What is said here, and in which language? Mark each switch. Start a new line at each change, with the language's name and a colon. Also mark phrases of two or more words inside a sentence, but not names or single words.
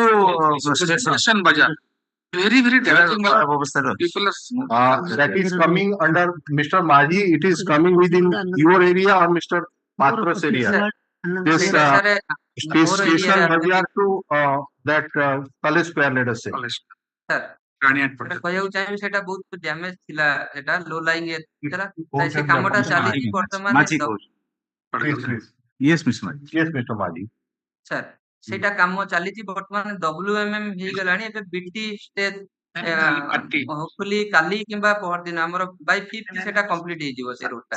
English: Station Bazaar. Very developing. People are. That is coming under Mr. Maji. It is coming within your area or Mr. Patra's area. This station Bazaar to that College Square, let us say.
Odia: କହିବାକୁ ଚାହିଁବି ସେଟା ବହୁତ ଡ୍ୟାମେଜ ଥିଲା, ଏଟା
English: low lying
Odia: ଥିଲା, ସେ କାମଟା ଚାଲିଛି ବର୍ତ୍ତମାନ।
English: Yes, Mr. Maji.
Odia: ସାର୍ ସେଇଟା କାମ ଚାଲିଛି ବର୍ତ୍ତମାନ WMM ହେଇଗଲାଣି ଏବେ
English: BT stage hopefully
Odia: କାଲି କିମ୍ବା ପହରଦିନ ଆମର ବାଇ 5th ସେଟା କମ୍ପ୍ଲିଟ ହେଇଯିବ ସେ ରୋଡଟା